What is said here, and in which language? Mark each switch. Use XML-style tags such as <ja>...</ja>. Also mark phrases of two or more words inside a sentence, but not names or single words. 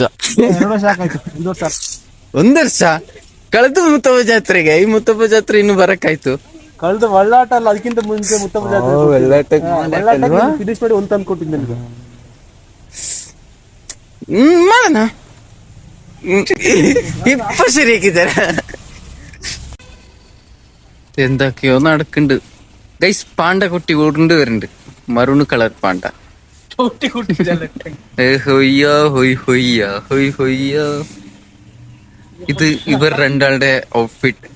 <kn>2 ವರ್ಷ ಆಯ್ತು. 1 ವರ್ಷ 1 ವರ್ಷ ಕಳೆದು ಮುತ್ತಪ್ಪ ಜಾತ್ರೆಗೆ. ಈ ಮುತ್ತಪ್ಪ ಜಾತ್ರೆ ಇನ್ನು ಬರಕ್ಕಾಯ್ತು. ಕಳೆದ ಒಳ್ಳಾಟ ಅಲ್ಲ, ಅದಕ್ಕಿಂತ ಮುಂಚೆ ಮುತ್ತಪ್ಪ ಜಾತ್ರೆ ಫಿನಿಶ್ ಮಾಡಿ ಒಂದು ತಂದು ಕೊಟ್ಟಿದ್ದೆ ನನಗೆ. ಮಾಡೋಣ.</kn> <ml>ഇപ്പൊ ശരിയാക്കി തരാം. എന്തൊക്കെയോ നടക്കുന്നുണ്ട് ഗൈസ്. പാണ്ട കുട്ടി കൊണ്ട് വരുന്നുണ്ട്, മറൂൺ കളർ പാണ്ട. ഇത് ഇവർ രണ്ടാളുടെ ഔട്ട്ഫിറ്റ്.</ml>